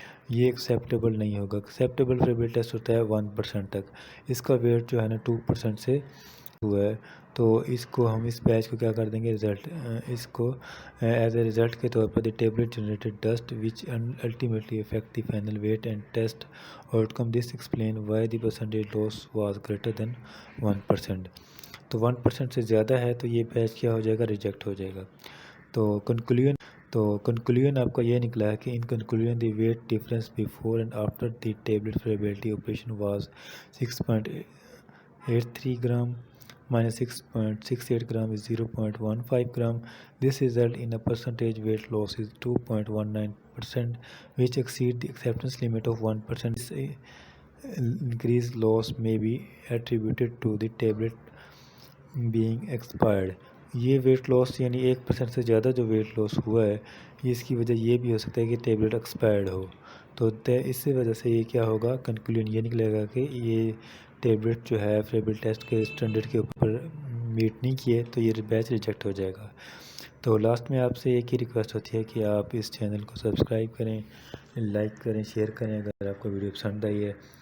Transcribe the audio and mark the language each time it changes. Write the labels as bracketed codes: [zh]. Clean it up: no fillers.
[ur] یہ ایکسیپٹیبل نہیں ہوگا۔ ایکسیپٹیبل فیبریلٹی ٹیسٹ ہوتا ہے 1% تک، اس کا ویٹ جو ہے نا 2% سے ہوا ہے تو اس کو ہم اس بیچ کو کیا کر دیں گے، رزلٹ اس کو [en] As a result کے طور پر the tablet generated dust which ultimately affect the final weight and test outcome, this explain why the percentage loss was greater than 1%۔ [ur] تو 1% سے زیادہ ہے تو یہ بیچ کیا ہو جائے گا، ریجیکٹ ہو جائے گا۔ تو کنکلوژن آپ کا یہ نکلا ہے کہ [en] In conclusion the weight difference before and after the tablet friability operation was 6.83 gram minus 6.68 gram is 0.15 gram. This result in a percentage weight loss is 2.19%, which exceed the acceptance limit of 1%. This increased loss may be attributed to the tablet being expired. [ur] یہ weight loss یعنی 1% سے زیادہ جو weight loss ہوا ہے اس کی وجہ یہ بھی ہو سکتا ہے کہ ٹیبلٹ ایکسپائرڈ ہو، تو اس وجہ سے یہ کیا ہوگا، کنکلوژن یہ نکلے گا کہ یہ ٹیبلٹ جو ہے فیبریلٹی ٹیسٹ کے اسٹینڈرڈ کے اوپر میٹ نہیں کیے تو یہ بیچ ریجیکٹ ہو جائے گا۔ تو لاسٹ میں آپ سے ایک ہی ریکویسٹ ہوتی ہے کہ آپ اس چینل کو سبسکرائب کریں، لائک کریں، شیئر کریں اگر آپ کو ویڈیو پسند آئی ہے۔